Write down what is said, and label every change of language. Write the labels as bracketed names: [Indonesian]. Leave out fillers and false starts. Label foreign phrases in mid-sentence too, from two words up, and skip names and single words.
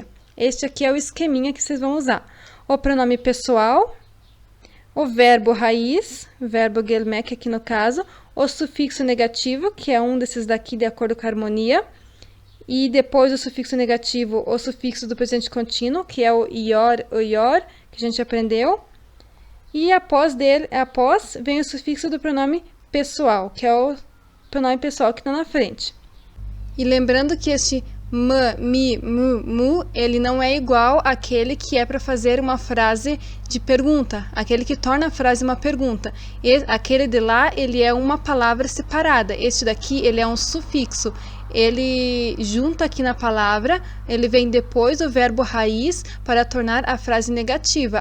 [Portuguese] Este aqui é o esqueminha que vocês vão usar. O pronome pessoal, o verbo raiz, verbo gelmek aqui no caso, o sufixo negativo, que é um desses daqui de acordo com a harmonia, e depois do sufixo negativo, o sufixo do presente contínuo, que é o ior, que a gente aprendeu, e após vem o sufixo do pronome pessoal, que é o pronome pessoal que está na frente. E lembrando que este m, mi, mu, mu, ele não é igual àquele que é para fazer uma frase de pergunta, aquele que torna a frase uma pergunta. Aquele de lá, ele é uma palavra separada. Este daqui, ele é um sufixo. Ele junta aqui na palavra, ele vem depois do verbo raiz para tornar a frase negativa.